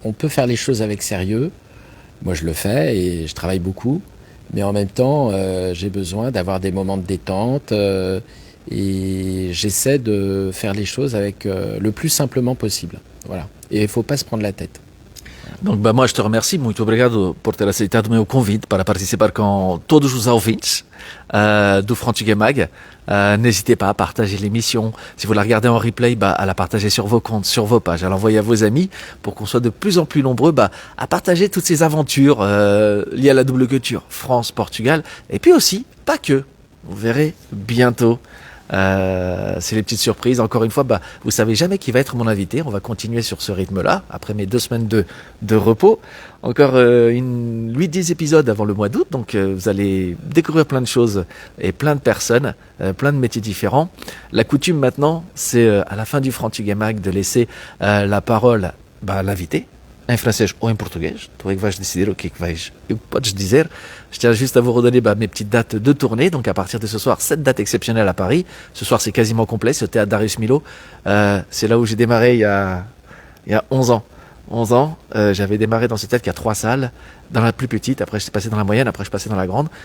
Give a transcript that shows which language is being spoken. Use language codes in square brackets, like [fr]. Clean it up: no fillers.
[fr] On peut faire les choses avec sérieux. Moi, je le fais et je travaille beaucoup. Mais en même temps, j'ai besoin d'avoir des moments de détente. Et j'essaie de faire les choses avec le plus simplement possible. Voilà. Et il faut pas se prendre la tête. Donc, moi, je te remercie. [pt] Muito obrigado por ter aceitado o meu convite para participar com todos os ouvintes do Frantuguais Mag. [fr] N'hésitez pas à partager l'émission. Si vous la regardez en replay, à la partager sur vos comptes, sur vos pages, à l'envoyer à vos amis pour qu'on soit de plus en plus nombreux à partager toutes ces aventures liées à la double culture France-Portugal. Et puis aussi, pas que. Vous verrez bientôt. C'est les petites surprises. Encore une fois, vous savez jamais qui va être mon invité. On va continuer sur ce rythme-là après mes 2 semaines de repos. Encore 8-10 épisodes avant le mois d'août. Donc vous allez découvrir plein de choses et plein de personnes, plein de métiers différents. La coutume maintenant, c'est à la fin du Frantuguais Mag de laisser la parole à l'invité. [pt] Em francês ou em português, tu é que vais decidir o que é que podes dizer. [fr] Je tiens juste à vous redonner mes petites dates de tournée. Donc à partir de ce soir, 7 dates exceptionnelles à Paris. Ce soir, c'est quasiment complet, c'est au théâtre Darius Milhaud. C'est là où j'ai démarré il y a 11 ans. 11 ans, j'avais démarré dans ce théâtre qui a 3 salles, dans la plus petite, après je suis passé dans la moyenne, après je suis passé dans la grande.